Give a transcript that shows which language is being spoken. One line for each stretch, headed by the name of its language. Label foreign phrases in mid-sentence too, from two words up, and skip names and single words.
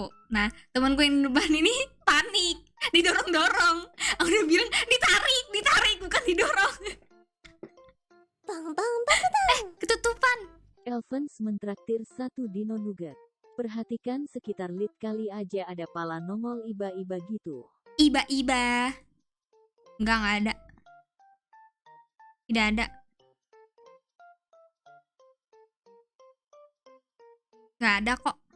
Indonesian: Nah, temanku yang di depan ini panik, didorong-dorong. Aku udah bilang ditarik bukan didorong. Ketutupan. Elvens mentraktir 1
English: dino nugget.
Indonesian: Perhatikan sekitar lit kali aja ada pala nongol iba-iba gitu. Iba-iba. Enggak ada. Tidak ada. Nggak ada kok.